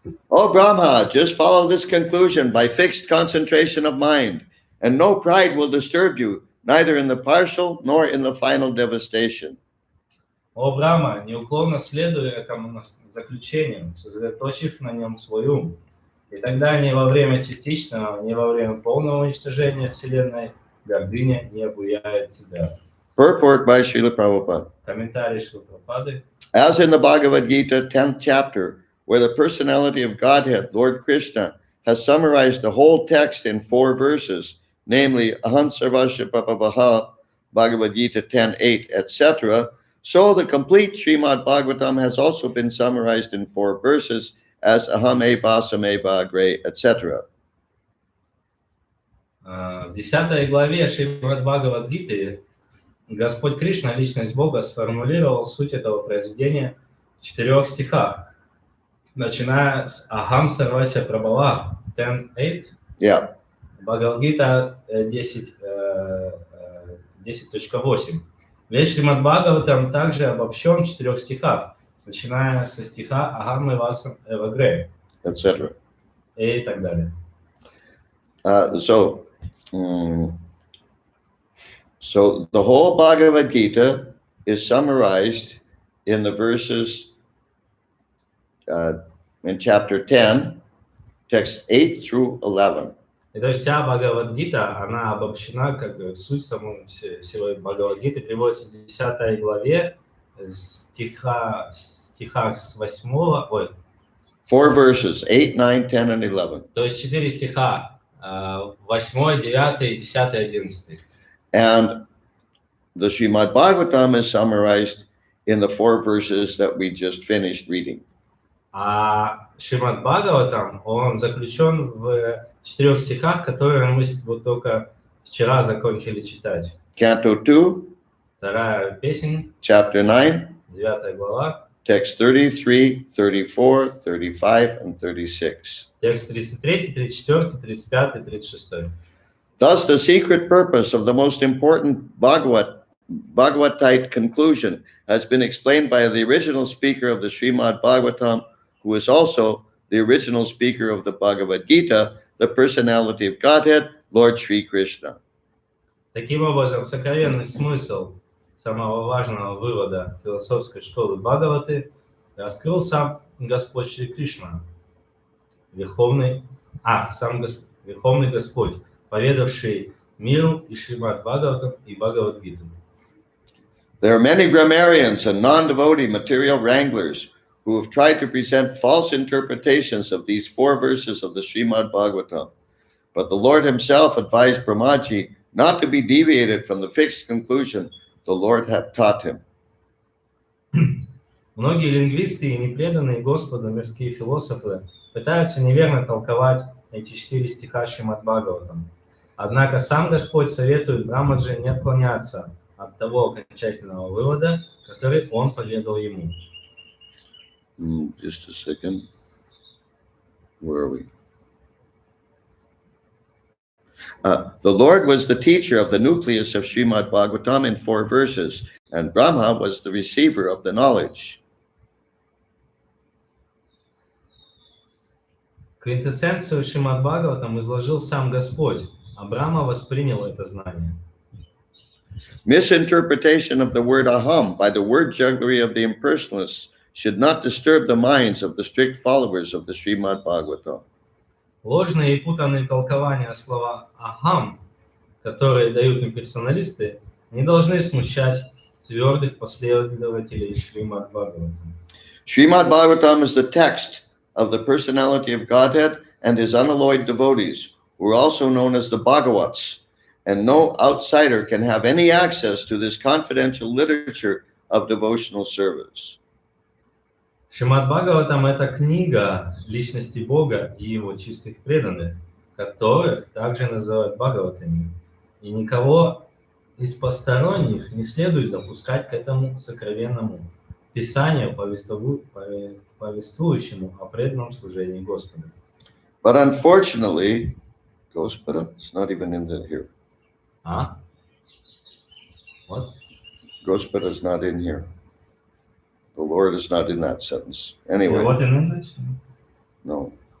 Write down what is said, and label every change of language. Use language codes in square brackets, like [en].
[en] O Brahma, just follow this conclusion by fixed concentration of mind, and no pride will disturb you, neither in the partial nor in the final devastation. [ru] О Брахма, неуклонно следуй этому заключению, сосредоточив на нем свой ум. И тогда ни во время частичного, ни во время полного уничтожения Вселенной гордыня не обуяет тебя. [en] Purport by Srila Prabhupada. [ru] Комментарий Шрилы Прабхупады. [en] As in the Bhagavad Gita, 10th chapter, where the personality of Godhead, Lord Krishna, has summarized the whole text in 4 verses, namely Aham Sarvasya Papavaha, Bhagavad Gita 10:8, etc., so the complete Srimad Bhagavatam has also been summarized in 4 verses as Aham Eva Sameva Agre, etc. [ru] В 10 главе Шримад Бхагавад-гиты Господь Кришна, личность Бога, сформулировал суть этого произведения в 4 стихах, начиная с Ахам Сарвася Прабхава 10.8, [en] Yeah. [ru] Бхагавад-гита 10.8. Весь Шримад Бхагаватам также обобщен в 4 стихах, начиная со стиха Ахам Эвасам Эвагре, [en] etc. [ru] и так далее. [en] So the whole Bhagavad Gita is summarized in the verses in chapter 10, text 8 through 11. [ru] И то есть вся Бхагавад-гита, она обобщена, как бы суть всего Бхагавад-гиты приводится в 10 главе, стихах с 8, [en] 4 verses, 8, 9, 10, and 11. [ru] То есть 4 стиха, 8, 9, 10, 11. [en] And the Srimad Bhagavatam is summarized in the 4 verses that we just finished reading. [ru] А Шримад Бхагаватам, он заключен в 4 стихах, которые мы вот только вчера закончили читать. [en] Canto 2, [ru] Вторая песнь, [en] chapter 9, [ru] 9 глава, [en] text 33, 34, 35, and 36. [ru] текст 33, 34, 35 и 36. [en] Thus, the secret purpose of the most important Bhagavatite conclusion has been explained by the original speaker of the Srimad Bhagavatam, who is also the original speaker of the Bhagavad Gita, the personality of Godhead, Lord Sri Krishna. [ru] Таким образом, сокровенный смысл самого важного вывода философской школы Бхагаваты раскрыл сам Господь Шри Кришна, Верховный Господь, поведавший миру и Шримад Бхагаватам и Бхагавад-гиту. [en] There are many grammarians and non-devotee material wranglers who have tried to present false interpretations of these 4 verses of the Srimad Bhagavatam. But the Lord himself advised Brahmaji not to be deviated from the fixed conclusion the Lord had taught him. [ru] Многие лингвисты и непреданные Господу мирские философы пытаются неверно толковать эти 4 стиха Шримад Бхагаватам. Однако сам Господь советует Брамаджи не отклоняться от того окончательного вывода, который он поведал ему. [en] Just a second. Where are we? The Lord was the teacher of the nucleus of Srimad Bhagavatam in 4 verses, and Brahma was the receiver of the knowledge. [ru] Квинтэссенцию Шримад Бхагаватам изложил сам Господь, а Брахма воспринял это знание. [en] Misinterpretation of the word aham by the word jugglery of the impersonalists should not disturb the minds of the strict followers of the Srimad Bhagavatam. [ru] Ложные и путанные толкования слова «ахам», которые дают имперсоналисты, не должны смущать твердых последователей Шримад Бхагаватам. [en] Srimad Bhagavatam is the text of the personality of Godhead and his unalloyed devotees, who are also known as the Bhagavats, and no outsider can have any access to this confidential literature of devotional service. [ru] Шримад Бхагаватам – это книга личности Бога и его чистых преданных, которых также называют Бхагаватами. И никого из посторонних не следует допускать к этому сокровенному писанию, повествующему о преданном служении Господу. [en] But unfortunately, Gospoda, it's not even in here. What? Gospoda is not in here. The Lord is not in that sentence. Anyway. What in English? No.